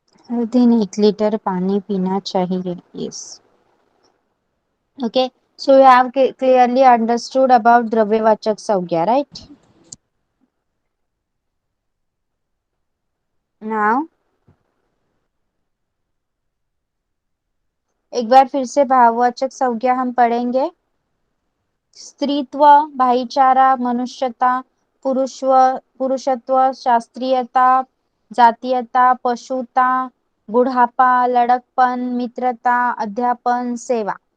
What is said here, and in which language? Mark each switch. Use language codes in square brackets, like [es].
[hi] हर दिन 1 लीटर पानी पीना चाहिए. [en] Yes. Okay. So you have clearly understood about द्रव्यवाचक संज्ञा, right? [hi] Now, एक बार फिर से भाववाचक संज्ञा हम पढ़ेंगे. स्त्रीत्व, भाईचारा, मनुष्यता, पुरुषत्व, शास्त्रीयता, जातीयता, पशुता, बुढ़ापा, लड़कपन, मित्रता, अध्यापन, सेवा.